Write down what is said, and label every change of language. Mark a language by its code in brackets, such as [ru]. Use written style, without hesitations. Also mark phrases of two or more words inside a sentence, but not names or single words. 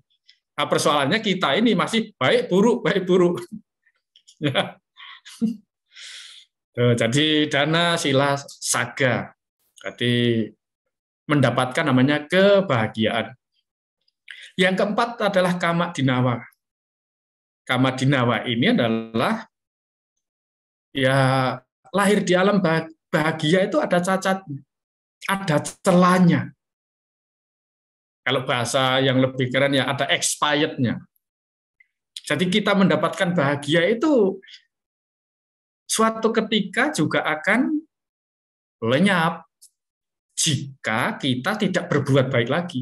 [id] Nah, persoalannya kita ini masih baik buruk. Ya. Jadi [pi] dana sila saga. [id] Jadi mendapatkan namanya kebahagiaan. Yang keempat adalah [pi] kama dinawa. Kama dinawa [id] ini adalah ya lahir di alam bahagia itu ada cacat, ada celahnya. Kalau bahasa yang lebih keren ya ada expirednya. Jadi kita mendapatkan bahagia itu suatu ketika juga akan lenyap jika kita tidak berbuat baik lagi.